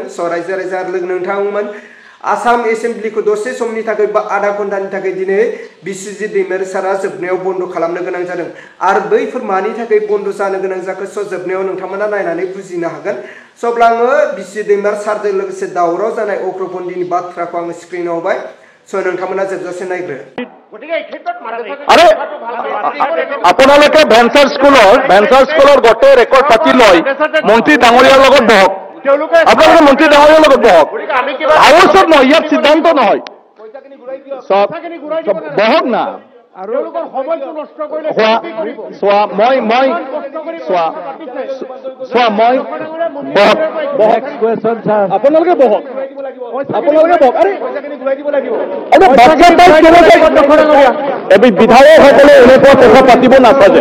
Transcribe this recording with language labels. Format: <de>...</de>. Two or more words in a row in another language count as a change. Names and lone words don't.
<brx>रायजो राजा आरो लोगो नोंथांमोन आसाम एसेम्ब्लिखौ दसे समनि थाखाय बा आधा घन्टानि थाखाय दिनै बिस्रि दैमार सारा जोबनायाव बन्द खालामनो गोनां जादों आरो बैफोर मानि थाखाय बन्द जानो गोनां जाखो जोबनायाव नोंथांमोना नायनानै बुजिनो हागोन। अब्ला आङो बिस्रि दैमार सारजों लोगोसे दावराव जानाय उग्रपन्थीनि बाथ्राखौ आङो स्क्रिनाव होबाय। नोंथांमोना जोबजासे नायग्रो।</brx> <as>আরে আপোনালোকে ভেঞ্চাৰ স্কুলৰ গোটেই ৰেকৰ্ড পাতি লয় মন্ত্ৰী ডাঙৰীয়াৰ লগত বহক। আপোনালোকে মন্ত্ৰী ডাঙৰীয়াৰ লগত বহক, হাউচত নহয়, ইয়াত সিদ্ধান্ত নহয়। বহক না আপোনালোকে বহক, বিধায়কসকলে এনেকুৱা কথা পাতিব নাচাজে।</as>